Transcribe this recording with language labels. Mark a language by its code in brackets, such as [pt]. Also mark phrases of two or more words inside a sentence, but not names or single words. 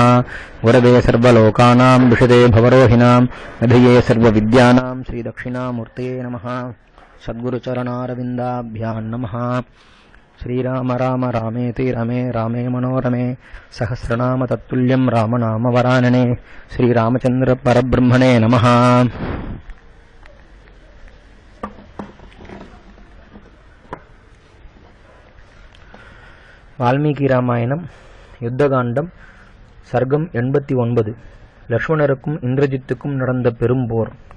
[sa] गुरवे सर्वलोकानां विशदे भवरोहिणां निधये सर्वविद्यानां श्री दक्षिणामूर्तये नमः। सद्गुरुचरणारविन्दाभ्यां नमः। श्रीराम राम रामेति रमे रामे मनोरमे सहस्रनाम तत्तुल्यं रामनाम वरानने। श्रीरामचंद्र परब्रह्मणे नमः। [ta] வால்மீகி ராமாயணம் யுத்தகாண்டம் சர்க்கம் 89. லக்ஷ்மணருக்கும் இந்திரஜித்துக்கும் நடந்த பெரும்போர்.